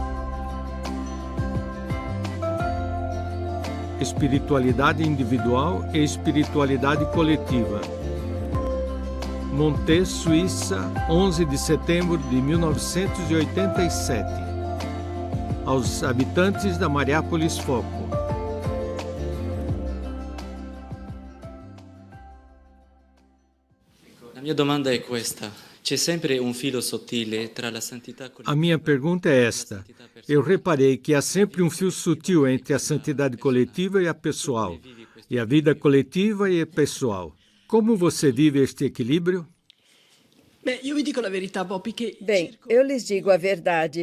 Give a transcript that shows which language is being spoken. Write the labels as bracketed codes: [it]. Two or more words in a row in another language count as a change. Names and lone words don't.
[pt] Espiritualidade individual e espiritualidade coletiva. Monte, Suíça, 11 de setembro de 1987. Aos habitantes da Mariápolis Foco. [it] La mia domanda è questa. C'è sempre un filo sottile tra la santità collettiva. [pt] A minha pergunta é esta. Eu reparei que há sempre um fio sutil entre a santidade coletiva e a pessoal, e a vida coletiva e a pessoal. Como você vive este equilíbrio? Bem, eu lhes digo a verdade.